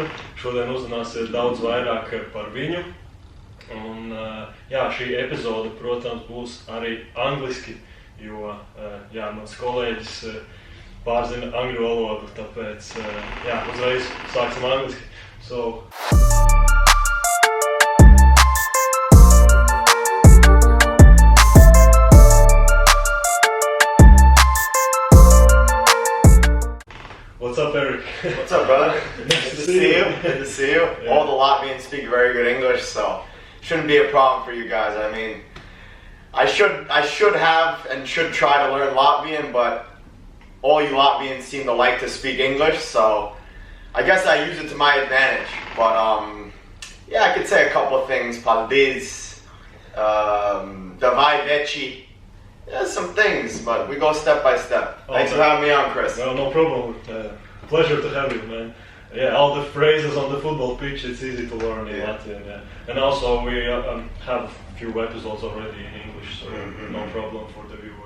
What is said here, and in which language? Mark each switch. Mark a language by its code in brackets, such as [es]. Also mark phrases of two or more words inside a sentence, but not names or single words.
[lv] Šodien uzzināsiet daudz vairāk par viņu. Un šī epizode, protams, būs arī angliski, jo mans kolēģis pārzina angļu valodu, tāpēc uzreiz sāksim angliski. [en] What's up, Eric? What's up, brother? Good to see you. Good to see you. Yeah. All the Latvians speak very good English, so shouldn't be a problem for you guys. I mean, I should have and should try to learn Latvian, but all you Latvians seem to like to speak English, so I guess I use it to my advantage. But I could say a couple of things. [lv] Paldies, davai veči. [en] Some things, but we go step by step. Thanks for having me on, Chris. No problem. Pleasure to have you, man. Yeah, all the phrases on the football pitch, it's easy to learn in Latvian. Yeah. And also we have a few episodes already in English, so no problem for the viewers.